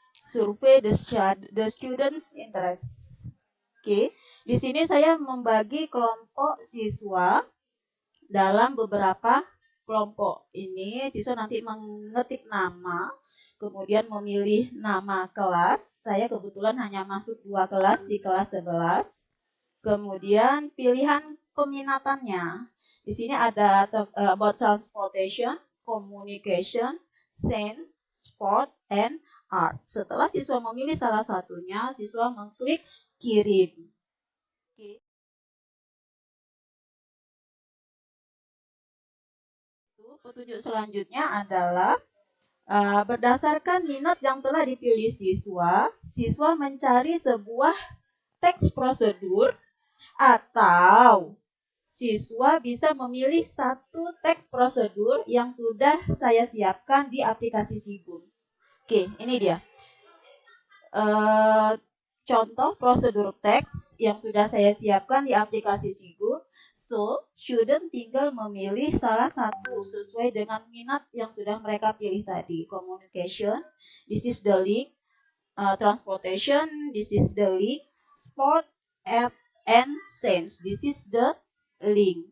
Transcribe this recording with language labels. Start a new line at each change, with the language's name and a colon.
English: Survei the students interest.
Indonesian: Oke, di sini saya membagi kelompok siswa dalam beberapa kelompok. Ini siswa nanti mengetik nama, kemudian memilih nama kelas. Saya kebetulan hanya masuk 2 kelas di kelas 11. Kemudian pilihan peminatannya. Di sini ada
English: about transportation, communication, science, sport, and art.
Indonesian: Setelah siswa memilih salah satunya, siswa mengklik kirim. Oke. Petunjuk selanjutnya adalah berdasarkan minat yang telah dipilih siswa, siswa mencari sebuah teks prosedur atau siswa bisa memilih satu teks prosedur yang sudah saya siapkan di aplikasi Sigum. Oke, ini dia. Contoh prosedur teks yang sudah saya siapkan di aplikasi Sigum. So, student tinggal memilih salah satu sesuai dengan minat yang sudah mereka pilih tadi.
English: Communication, this is the link. Transportation, this is the link. Sport, and science, this is the link.